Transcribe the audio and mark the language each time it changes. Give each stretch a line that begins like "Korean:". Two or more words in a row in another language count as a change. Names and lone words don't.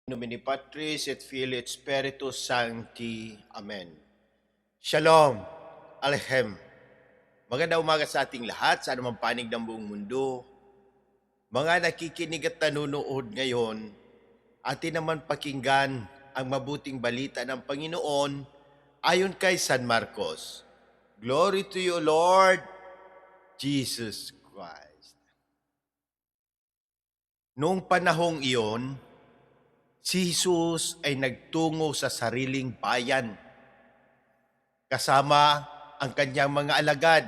Latin: Nomine Patris et Filii et Spiritus Sancti.
Hebrew: Amen. Shalom. Aleichem.
Filipino: Magandang umaga sa ating lahat, sa anumang panig ng buong mundo. Mga nakikinig at nanonood ngayon, atin naman pakinggan ang mabuting balita ng Panginoon ayon kay San Marcos.
English: Glory to you, Lord Jesus Christ.
Filipino: Noong panahong iyon, si Jesus ay nagtungo sa sariling bayan kasama ang kanyang mga alagad.